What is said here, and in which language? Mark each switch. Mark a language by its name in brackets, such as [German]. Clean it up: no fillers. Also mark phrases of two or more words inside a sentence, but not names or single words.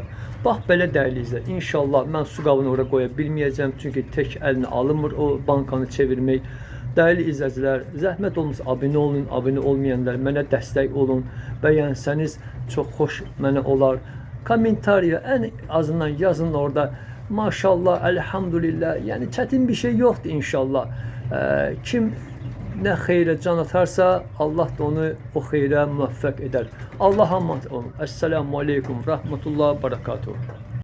[Azerbaijani] Bax belə dəyərli izləyicilər, İnşallah mən su qabını oraya qoya bilməyəcəm. Çünki tək əlinə alınmır o bankanı çevirmək. [Turkish] Değerli izleyiciler, [Azerbaijani] zəhmət olmasa abone olun, abone olmayanlar mənə dəstək olun. Bəyənsəniz çox xoş mənə olar. Komentariya [Turkish] en azından [Azerbaijani] yazın orada. Maşallah, elhamdülillah. Yani çətin bir şey yoktu inşallah. Kim ne xeyrə can atarsa Allah da onu o xeyrə müvəffəq edər. [Turkish] Allah'a emanet olun. [Arabic] السلام عليكم، رحمة الله، بركاته.